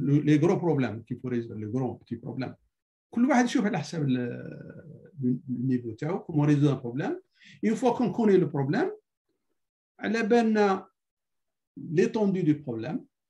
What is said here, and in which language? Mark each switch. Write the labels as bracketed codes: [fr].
[fr] Les gros problèmes qu'il faut résoudre, les gros petits problèmes. [ar] كل واحد يشوف على حسب النيفو تاعو [fr] comment résoudre un problème. Une fois qu'on connaît le problème, [ar] على بالنا [fr] l'étendue du problème.